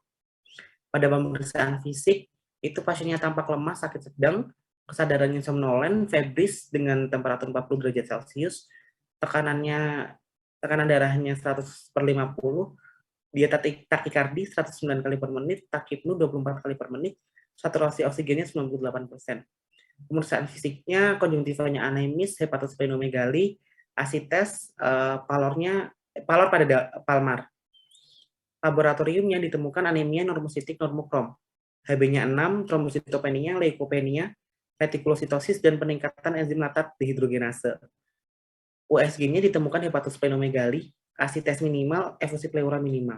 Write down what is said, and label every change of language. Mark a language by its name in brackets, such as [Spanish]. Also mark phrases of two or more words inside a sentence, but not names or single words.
[Indonesian] Pada pemeriksaan fisik, itu pasiennya tampak lemas, sakit sedang, kesadarannya somnolen, febris dengan temperatur 40 derajat Celcius, tekanan darahnya 100/50, dia takikardi 109 kali per menit, takipnu 24 kali per menit, saturasi oksigennya 98%. Pemeriksaan fisiknya, konjungtivanya anemis, hepatosplenomegali, asites, palor pada palmar. Laboratoriumnya ditemukan anemia normositik normokrom, Hb-nya 6, trombositopenia, leukopenia, retikulositosis, dan peningkatan enzim laktat dehidrogenase. USG-nya ditemukan hepatosplenomegali, asites minimal, efusi pleura minimal.